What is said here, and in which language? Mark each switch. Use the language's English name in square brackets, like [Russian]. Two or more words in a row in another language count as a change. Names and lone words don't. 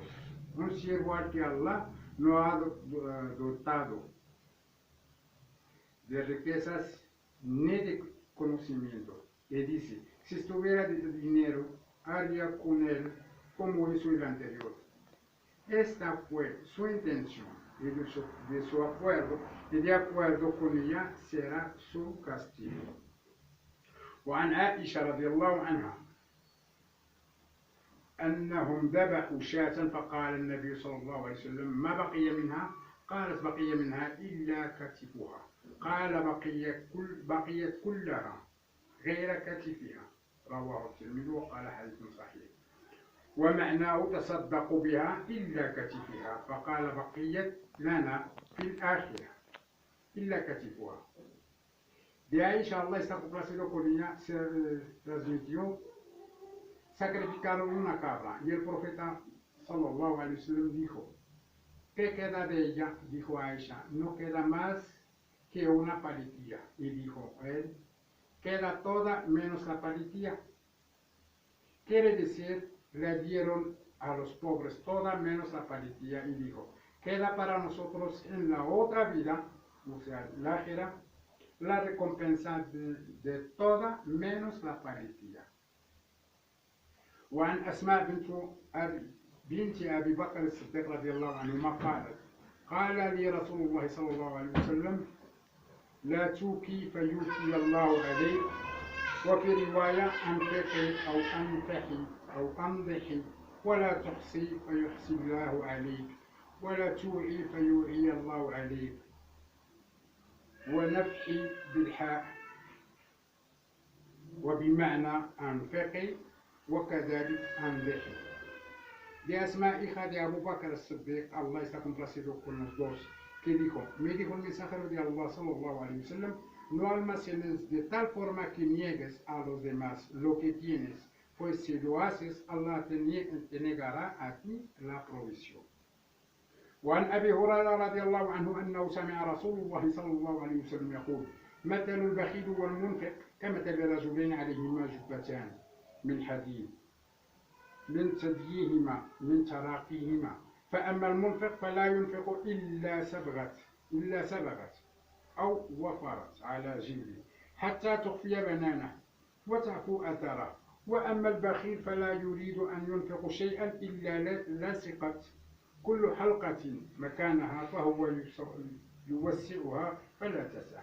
[Spanish] Un siervo al que Allah no ha dotado de riquezas ni de conocimiento. Y dice, si estuviera de dinero, haría con él como hizo el anterior. Esta fue su intención y de su acuerdo, y de acuerdo con ella será su castigo. [Arabic] وعن عائشة رضي الله عنها أنهم ذبحوا شاة فقال النبي صلى الله عليه وسلم ما بقي منها؟ قالت بقي منها إلا كتفها. قال بقيت كلها غير كتفها. رواه الترمذي وقال حديث صحيح. ومعناه تصدقوا بها إلا كتفها. فقال بقيت لنا في الآخرة إلا كتفها. [Spanish] De Aisha, Allah está complacido con ella, se transmitió, sacrificaron una cabra y el profeta [Arabic] صلى الله عليه وسلم [Spanish] dijo, ¿qué queda de ella? Dijo Aisha, no queda más que una palitilla. Y dijo él, queda toda menos la palitilla. Quiere decir, le dieron a los pobres toda menos la palitilla y dijo, queda para nosotros en la otra vida, o sea, la ákhira, la recompensa de toda menos la palitilla. [Arabic] وعن أسماء بنت أبي بكر الصديق رضي الله عنهما قالت قال لي رسول الله صلى الله عليه وسلم لا توكي فيوكي الله عليك وفي رواية أنفقي أو أنفحي أو أنضحي ولا تحصي فيحصي الله عليك ولا توعي فيوعي الله عليك ونفحي بالحاء وبمعنى أنفقي وكذلك أنضحي. [Spanish] De Asma, hija de Abu Bakr al-Siddiq, Allah está complacido con los dos, que dijo, me dijo el mensajero de Allah [Arabic] صلى الله عليه وسلم, [Spanish] no almacenes de tal forma que niegues a los demás lo que tienes, pues si lo haces, Allah te negará a ti la provisión. [Arabic] وعن أبي هريرة رضي الله عنه أنه سمع رسول الله صلى الله عليه وسلم يقول مثل البخيل والمنفق كمثل رجلين عليهما جبتان من حديد من ثدييهما من تراقيهما فأما المنفق فلا ينفق إلا سبغت أو وفرت على جلده حتى تخفي بنانه وتعفو أثره وأما البخيل فلا يريد أن ينفق شيئا إلا لصقت كل حلقة مكانها فهو يوسعها فلا تسع.